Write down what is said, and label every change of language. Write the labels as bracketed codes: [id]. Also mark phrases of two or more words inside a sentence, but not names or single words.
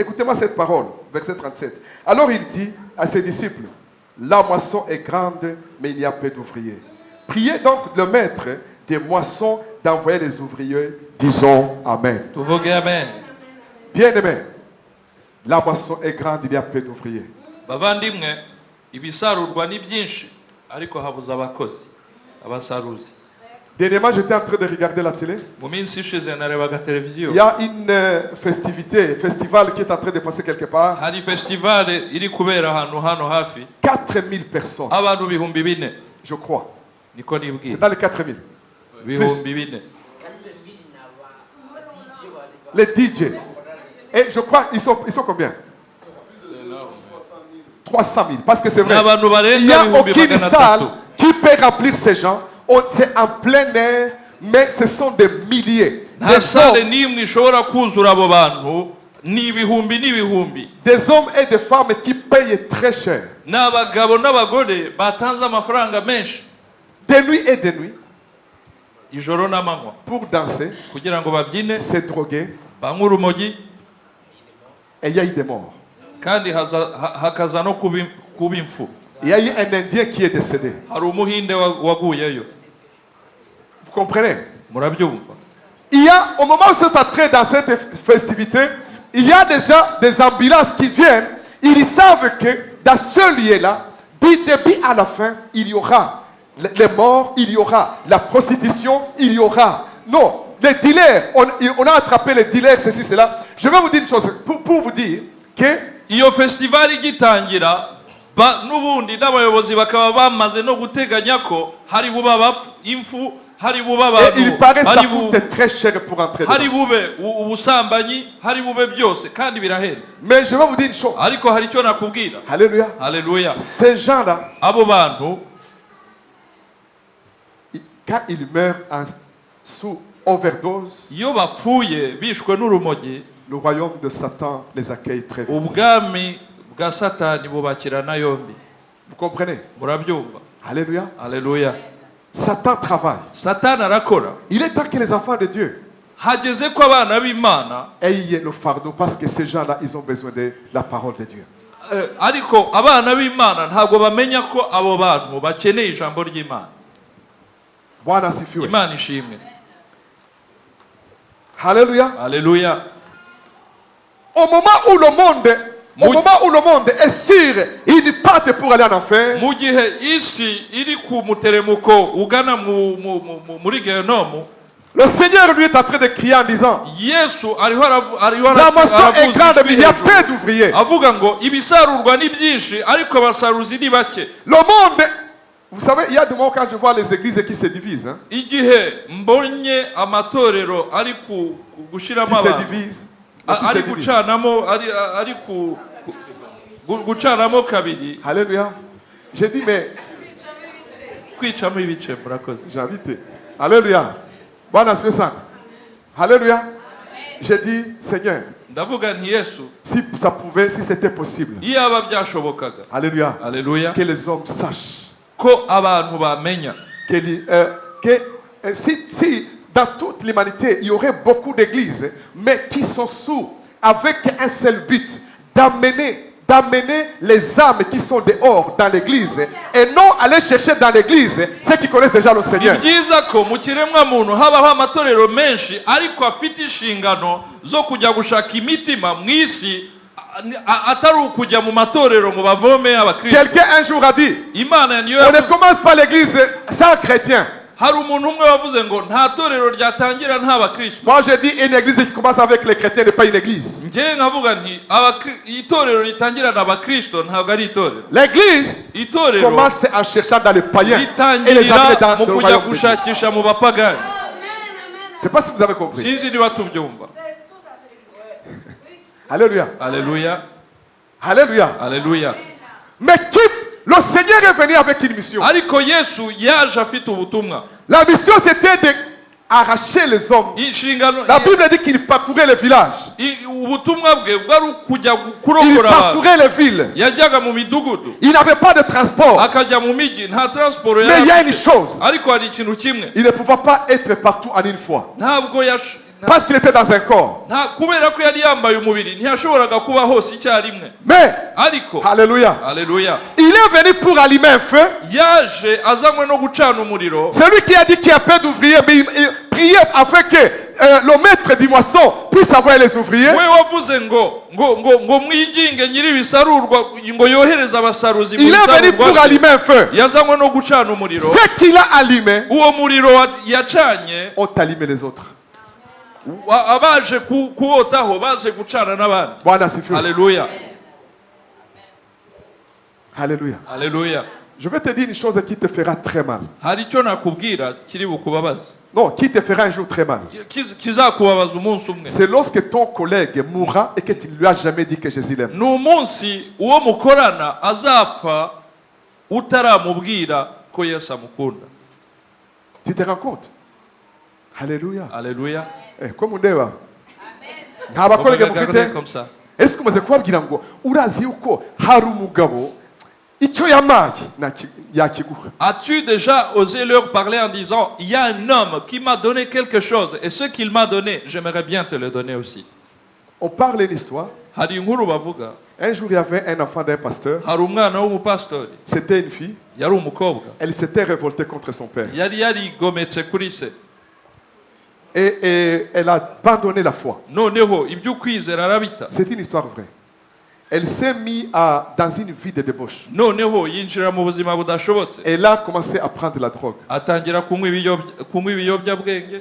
[fr] Écoutez-moi cette parole, verset 37. Alors il dit à ses disciples, la moisson est grande, mais il n'y a peu d'ouvriers. Priez donc le maître des moissons d'envoyer les ouvriers. Disons Amen. [rw] Tuvuge amen. [fr] Bien-aimés, la moisson est grande, il y a peu d'ouvriers. [rw] Bavandimwe, ibisarurwa ni byinshi, ariko habuze abasaruzi. [fr] Dernièrement, j'étais en train de regarder la télé. [rw] Mu minsi ishize narebaga televiziyo. [fr] Il y a une festival qui est en train de passer quelque part. [rw] Hari festival iri kubera hano hafi. [fr] 4000 personnes, [rw] Abantu bihumbi 4, [fr] je crois. [rw] niko [fr] C'est [rw] nibwira. [fr] dans les 4000. [rw] Bihumbi 4. [fr] Les DJ. Et je crois qu'ils sont combien? 300 000. Parce que c'est vrai. Il n'y a aucune salle qui peut remplir ces gens. C'est en plein air, mais ce sont des milliers. [rw] Nta sale nimwe ishobora kuzura abo bantu, ni ibihumbi n'ibihumbi. [fr] Des hommes et des femmes qui payent très cher. [rw] N'abagabo n'abagore batanze amafaranga menshi. [fr] De nuit et de nuit. [rw] Ijoro n'amanywa. [fr] Pour danser. [rw] Kugira ngo babyine. [fr] Se droguer. [rw] Banywa urumogi. [fr] Et il y a eu des morts. [rw] Kandi hakaza no kuba impfu. [fr] Il y a eu un Indien qui est décédé. [rw] Hari umuhinde waguyeyo. [fr] Vous comprenez? [rw] Murabyumva. [fr] Il y a, au moment où c'est entré dans cette festivité, il y a déjà des ambulances qui viennent. Ils savent que dans ce lieu-là, du début à la fin, il y aura les morts, il y aura la prostitution, il y aura... Non, les dealers, on a attrapé les dealers, ceci, cela. Je vais vous dire une chose, pour vous dire que... [rw] Iyo festival igitangira, n'ubundi n'abayobozi bakaba bamaze no guteganya ko hari buba impfu, hari buba abantu, [fr] et il paraît ça coûte très cher pour entrer dedans. [rw] Hari bube ubusambanyi, hari bube byose kandi birahenda. [fr] Mais je vais vous dire une chose. [rw] Ariko hari cyo nakubwira. [fr] Alléluia. [rw] Alléluia. [fr] Ces gens-là, [rw] abo bantu, [fr] quand ils meurent sous overdose, [rw] iyo bapfuye bishwe n'urumogi, [fr] le royaume de Satan les accueille très vite. [rw] Ubwami bwa Satani bubakirana yombi. [fr] Vous comprenez? [rw] Murabyumva. [fr] Alléluia. [rw] Alléluia. [fr] Satan travaille. [rw] Satani arakora. [fr] Il est temps que les enfants de Dieu [rw] hageze ko abana b'Imana [fr] ayent le fardeau parce que ces gens-là, ils ont besoin de la parole de Dieu. [rw] Ariko abana b'Imana ntabwo bamenya ko abo bantu bakeneye ijambo ry'Imana. [sw] Bwana asifiwe. [rw] Imana ishimwe. [fr] Alléluia. [rw] Alléluia. [fr] Au moment où le monde est sûr, il part pour aller en enfer. [rw] Mu gihe isi iri ku muteremuko ugana muri Gehinomu, [fr] le Seigneur lui est en train de crier en disant, [rw] Yesu [fr] la moisson est grande mais il y a peu d'ouvriers. [rw] Avuga ngo ibisarurwa ni byinshi ariko abasaruzi ni bake. [fr] Le monde, vous savez, il y a des moments quand je vois les églises qui se divisent. Hein, [rw] igihe mbonye amatorero ari gushiramo [fr] qui se [rw] abantu, [fr] divisent. [rw] ari gucanamo, ari gucanamo kabiri. [fr] Alléluia. J'ai dit mais [rw] kwicamo ibice murakoze. [fr] j'ai invité. Alléluia. [sw] Bwana asifiwe sana. [fr] Alléluia. J'ai dit Seigneur, [rw] ndavuga nti Yesu, [fr] si ça pouvait, si c'était possible. [rw] iyaba byashobokaga. [fr] Alléluia. [rw] Alléluia. [fr] Que les hommes sachent [rw] Ko abantu bamenya [fr] que si dans toute l'humanité, il y aurait beaucoup d'églises, mais qui sont sourds, avec un seul but, d'amener les âmes qui sont dehors dans l'église, et non aller chercher dans l'église ceux qui connaissent déjà le Seigneur. [rw] Ni byiza ko mu kiremwa muntu habaho amatorero menshi ariko afite inshingano zo kujya gushaka imitima mu isi, atari ukujya mu matorero ngo bavome abakristo. [fr] Quelqu'un un jour a dit, [rw] Imana niyo [fr] on ne commence pas l'église sans chrétiens. [rw] hari umuntu umwe wavuze ngo nta torero ryatangira nta bakristo. [fr] Moi je dis une église qui commence avec les chrétiens n'est pas une église. [rw] Nje nkavuga nti itorero ritangira n'abakristo ntabwo ari itorero. [fr] L'église commence en cherchant dans les païens et les amener dans le royaume de Dieu. [rw] gushakisha mu bapagani. [fr] Je ne sais pas si vous avez compris. [rw] Sinzi niba tubyumva. [fr] Alléluia. [rw] Alléluia. [fr] Alléluia. [rw] Alléluia. [fr] Mais qui le Seigneur est venu avec une mission. [rw] Ariko Yesu yaje afite ubutumwa. [fr] La mission c'était d'arracher les hommes. La Bible dit qu'il parcourait les villages. [rw] Ubutumwa bwe bwari kujya [fr] Il [rw] kurokora abantu. [fr] parcourait les villes. [rw] Yajyaga mu midugudu. [fr] Il n'avait pas de transport. [rw] Akajya mu miji nta transport [fr] Mais il y a une chose. [rw] Ariko hari ikintu kimwe. [fr] Il ne pouvait pas être partout en une fois. [rw] Ntabwo [fr] Parce qu'il était dans un corps. [rw] kubera ko yari yambaye umubiri ntiyashoboraga kuba hose icyarimwe. [fr] Mais, [rw] ariko [fr] alléluia, [rw] alléluia, [fr] il est venu pour allumer un feu. [rw] yaje azanywe no gucana umuriro. [fr] Celui qui a dit qu'il y a peu d'ouvriers, mais il priait afin que le maître du moisson puisse avoir les ouvriers. [rw] We wavuze ngo mwinginge nyiri bisarurwa ngo yohereze abasaruzi mu [fr] Il est venu [rw] bisarurwa. [fr] pour allumer un feu. [rw] Yazanywe no gucana umuriro. [fr] Ce qu'il a allumé, [rw] Uwo muriro yacanye [fr] ont allumé les autres. [rw] abaje kuwotaho baje gucana n'abandi. [sw] Bwana asifiwe. [fr] Alléluia. [rw] Alléluia. [fr] Alléluia. Je vais te dire une chose qui te fera très mal. [rw] Hari icyo nakubwira kiri bukubabaza. [fr] Non, qui te fera un jour très mal. [rw] Kizakubabaza umunsi umwe. [fr] C'est lorsque ton collègue mourra et que tu ne lui as jamais dit que Jésus l'aime. [rw] Ni umunsi uwo mukorana azapfa utaramubwira ko Yesu amukunda. [fr] Tu te rends compte? Alléluia. [rw] Alléluia. [fr] Comme on dit, [rw] nta bakorege [fr] On va regarder [rw] mufite [fr] comme ça. [rw] ese umaze kubabwira ngo urazi yuko hari umugabo icyo yamaye yakiguha. [fr] As-tu déjà osé leur parler en disant, il y a un homme qui m'a donné quelque chose et ce qu'il m'a donné, j'aimerais bien te le donner aussi. On parle une histoire. [rw] Hari inkuru bavuga, [fr] Un jour, il y avait un enfant d'un pasteur. [rw] hari umwana w'umupastori, [fr] C'était une fille. [rw] yari umukobwa, [fr] Elle s'était révoltée contre son père. [rw] yari yarigometse kuri se. [fr] Et elle a abandonné la foi. [rw] Noneho ibyo kwizera arabita. [fr] C'est une histoire vraie. Elle s'est mise dans une vie de débauche. [rw] Noneho yinjira mu buzima budashobotse. [fr] Elle a commencé à prendre la drogue. [rw] Atangira kunywa ibiyobyabwenge.